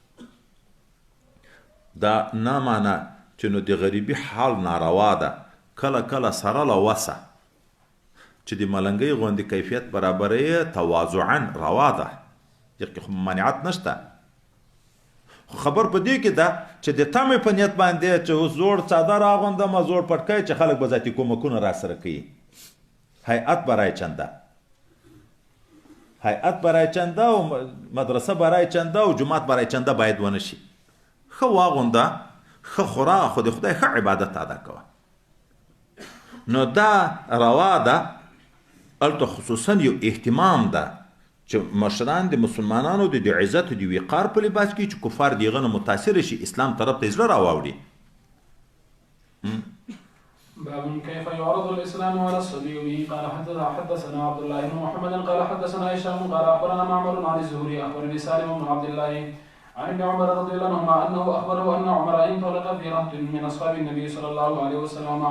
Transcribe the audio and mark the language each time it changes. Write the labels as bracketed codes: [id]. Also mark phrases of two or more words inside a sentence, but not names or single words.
[ps] دا نه معنی چې نو د غریبي حال ناروا ده کله سره له وسه چې د ملنګۍ غوندې کیفیت برابروي تواضعا روا ده دغه خو مانعت نشته خو خبر په دې کې ده چې د تمې په نیت باندې چې زوړ څادر اغوندم زوړ پټکی چې خلک به ذاتي کومکونه را سره کوي [fa] هیئت برای چنده [ps] او [fa] مدرسه برای چنده [ps] او [fa] جماعت برای چنده [ps] باید ونه شي ښه واغونده ښه خورا خو د خدای ښه عبادت ادا کوه نو دا روا ده هلته خصوصا یو اهتمام ده چې مشران د مسلمانانو د عزت د وقار په لباس کې چې کفار د هغه نه متاثره شي اسلام طرف ته زړه راواوړي [ar] باب كيف يعرض الاسلام على الصبي به قال حدثنا عبد الله بن محمد قال حدثنا هشام قال اخبرنا معمر عن الزهري اخبرني سالم بن عبد الله عن ابن عمر رضي الله عنهما انه اخبره ان عمر انطلق في رهط من اصحاب النبي صلى الله عليه وسلم مع